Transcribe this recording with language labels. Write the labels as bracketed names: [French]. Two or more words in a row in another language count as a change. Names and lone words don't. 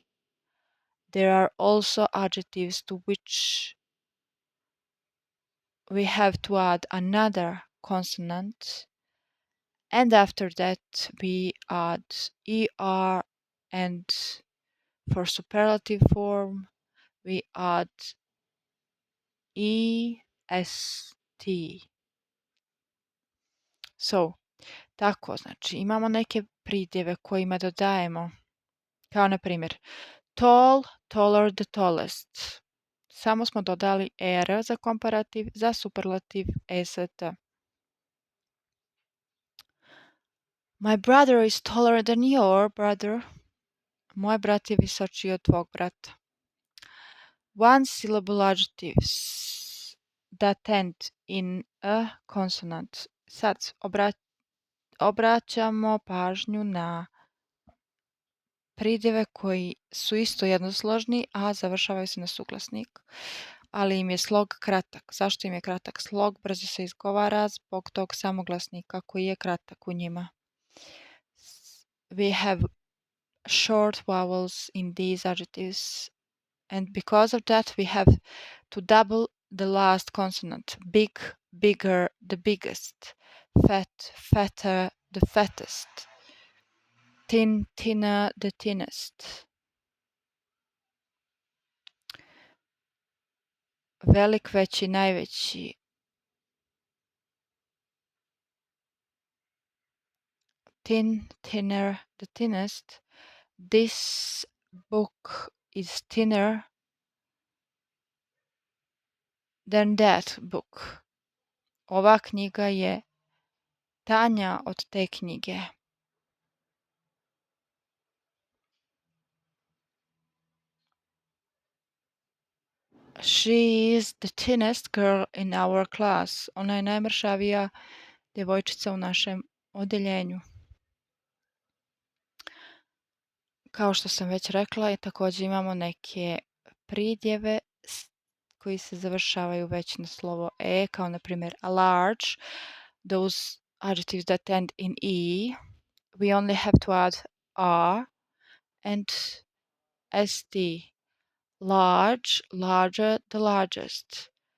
[English] There are also adjectives to which we have to add another consonant, and after that we add er, and for superlative form we add est. So, [Bosnian] tako, znači imamo neke pridjeve kojima dodajemo, kao na primjer [English] tall, taller, the tallest. [Bosnian] Samo smo dodali er za komparativ, za superlativ est. [English] My brother is taller than your brother. [Bosnian] Moj brat je visočiji od tvog brata. [English] One syllable adjectives that end in a consonant. [Bosnian] Sad obraćamo pažnju na pridjeve koji su isto jednosložni, a završavaju se na suglasnik, ali im je slog kratak. Zašto im je kratak slog? Brzo se izgovara zbog tog samoglasnika koji je kratak u njima. [English] We have short vowels in these adjectives, and because of that we have to double the last consonant. Big, bigger, the biggest. Fat, fatter, the fattest. Thin, thinner, the thinnest. [Bosnian] Velik, veći, najveći. [English] Thin, thinner, the thinnest. This book is thinner than that book. [Bosnian] Ova knjiga je tanja od te knjige. [English] She is the thinnest girl in our class. [Bosnian] Ona je najmršavija djevojčica u našem odeljenju. Kao što sam već rekla, također imamo neke pridjeve koji se završavaju već na slovo e, kao na primjer [English] a large. Those adjectives that end in e, we only have to add a and st. Large, larger, the largest.